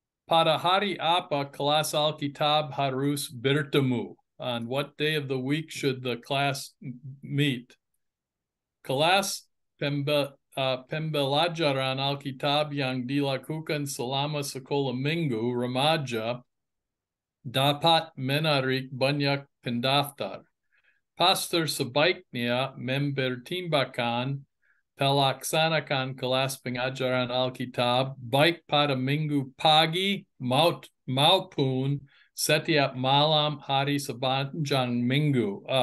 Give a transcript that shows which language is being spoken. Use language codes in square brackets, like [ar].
[id] Pada hari apa kelas Alkitab harus bertemu? [en] On what day of the week should the class meet? [id] Kelas pembelajaran Alkitab yang dilakukan selama sekolah minggu remaja dapat menarik banyak pendaftar. Pastor sebaiknya mempertimbangkan pelaksanakan kelas pengajaran Alkitab baik pada minggu pagi maupun setiap malam hari sepanjang minggu.